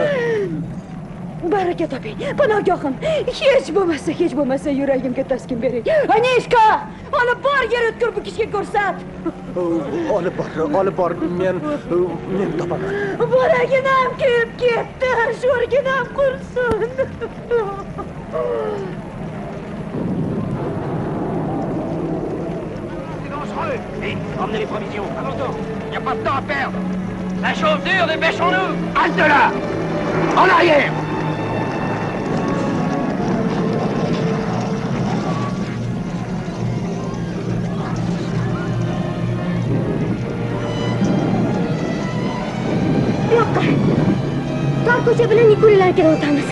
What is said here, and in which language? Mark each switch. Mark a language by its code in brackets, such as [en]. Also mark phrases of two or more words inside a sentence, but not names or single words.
[uz] Baraka toping, panogohim. Hech bo'lmasa yuragimga taskin bering. Anishka, olib bor, yer o'tkir bu kishga ko'rsat. Olib bor, men topaman. Boraginam kuyib ketdi, sho'rginam qursin. [fr] Vite, emmenez les provisions. Abandon, il n'y a pas de temps à perdre. Ça chauffe dur, dépêchons-nous. Halte là! En arrière! [uz] Yo'q. Tor ko'cha bilan Nikolalarga o'tamiz.